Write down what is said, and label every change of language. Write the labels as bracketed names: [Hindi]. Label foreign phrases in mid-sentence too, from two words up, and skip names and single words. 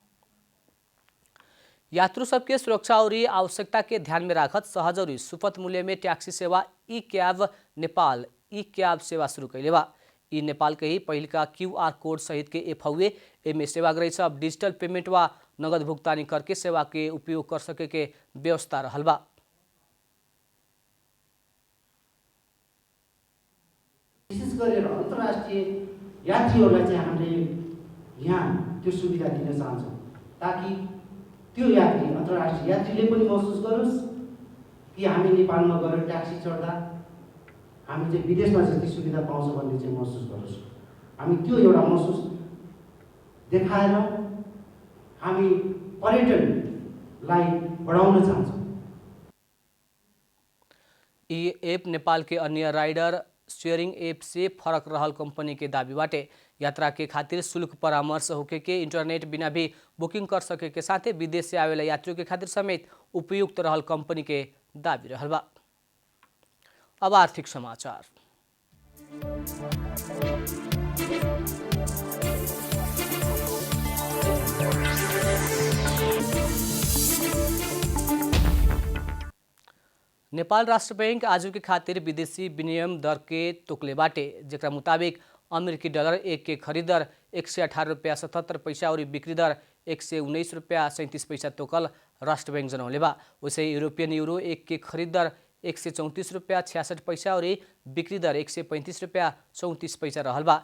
[Bhojpuri] यात्रु सबके सुरक्षा और आवश्यकता के ध्यान में राखत सहज और सुपथ मूल्य में टैक्सी सेवा ई कैब नेपाल ई कैब सेवा शुरू कैले बा। ई नेपाल के ही पहिल का [English] QR code [Bhojpuri] सहित के एप हउए। एमे सेवाग्राही सब [English] digital payment [Bhojpuri] वा नगद भुगतानी करके सेवा के उपयोग कर सके के व्यवस्था रहल बा। [Nepali] विशेष गरेर अन्तर्राष्ट्रिय यात्रीहरूलाई चाहिँ हामीले यहाँ त्यो सुविधा दिन चाहन्छौँ ताकि त्यो यात्री अन्तर्राष्ट्रिय यात्रीले पनि महसुस गरोस् कि हामी नेपालमा गएर ट्याक्सी चढ्दा हामी चाहिँ विदेशमा जति सुविधा पाउँछ भन्ने चाहिँ महसुस गरोस्। हामी त्यो एउटा महसुस देखाएर हामी पर्यटनलाई बढाउन चाहन्छौँ। [Bhojpuri] यी एप नेपाल के अन्य [English] rider sharing app [Bhojpuri] से फरक रहल कंपनी के दावी बाटे। यात्रा के खातिर शुल्क परामर्श होके के इंटरनेट बिना भी बुकिंग कर सके के साथे विदेश से आवेला यात्रियों के खातिर समेत उपयुक्त रहल कंपनी के दावी रहल बा। अब आर्थिक समाचार। नेपाल राष्ट्र बैंक आज के खातिर विदेशी विनिमय दर के तोकले बाटे, जेकरा मुताबिक अमेरिकी डॉलर एक के खरीद दर 118 रुपया 77 पैसा और बिक्री दर 119 रुपया 37 पैसा तोकल राष्ट्र बैंक जनौले बा। वैसे यूरोपियन यूरो एक के खरीद दर 134 रुपया 66 पैसा और बिक्री दर 135 रुपया 34 पैसा रहल बा।